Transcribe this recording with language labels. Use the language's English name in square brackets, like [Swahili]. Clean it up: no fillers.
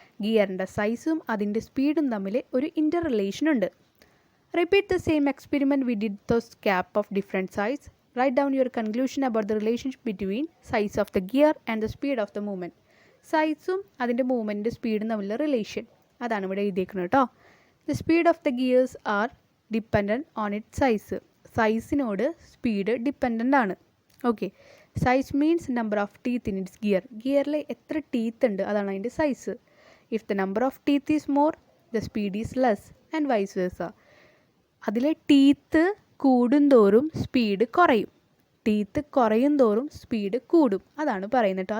[Malayalam] ഗിയറിൻ്റെ സൈസും അതിൻ്റെ സ്പീഡും തമ്മിൽ ഒരു ഇൻ്റർ റിലേഷൻ ഉണ്ട്. [English] Repeat the same experiment we did those cap of different size. Right down your conclusion about the relationship between size of the gear and the speed of the movement. [Malayalam] സൈസും അതിൻ്റെ മൂവ്മെൻറ്റിൻ്റെ സ്പീഡും തമ്മിലുള്ള റിലേഷൻ അതാണ് ഇവിടെ എഴുതിയിരിക്കുന്നത് കേട്ടോ. [English] The speed of the gears are dependent on its size. [Malayalam] സൈസിനോട് speed dependent ആണ്. [English] Okay, size means number of teeth in its gear. [Malayalam] ഗിയറിൽ എത്ര ടീത്ത് ഉണ്ട് അതാണ് അതിൻ്റെ size. [English] If the number of teeth is more, the speed is less and vice versa. [Malayalam] അതിലെ teeth കൂടുന്തോറും speed കുറയും, teeth കുറയും തോറും സ്പീഡ് കൂടും. അതാണ് പറയുന്നത് കേട്ടോ.